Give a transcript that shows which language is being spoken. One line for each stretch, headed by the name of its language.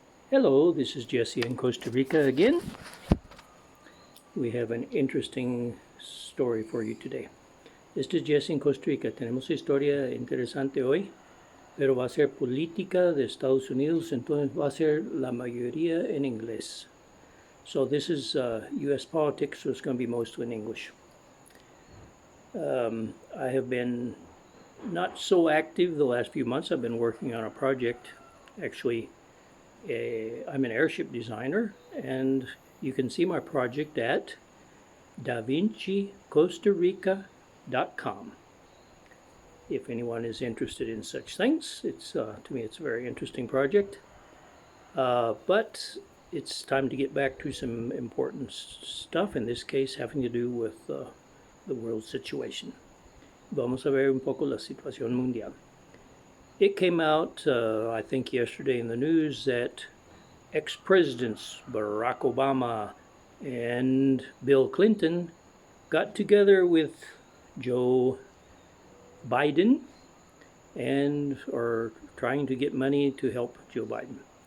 English: Hello, this is Jesse in Costa Rica again. We have an interesting story for you today.
Spanish: Este es Jesse en Costa Rica. Tenemos historia interesante hoy, pero va a ser política de Estados Unidos, entonces va a ser la mayoría en inglés.
English: So this is U.S. politics, so it's going to be mostly in English. I have been not so active the last few months. I've been working on a project. Actually, I'm an airship designer, and you can see my project at davincicostarica.com. If anyone is interested in such things, to me it's a very interesting project. But it's time to get back to some important stuff, in this case having to do with the world situation.
Spanish: Vamos a ver un poco la situación mundial.
English: It came out, I think yesterday in the news, that ex-presidents Barack Obama and Bill Clinton got together with Joe Biden and are trying to get money to help Joe Biden.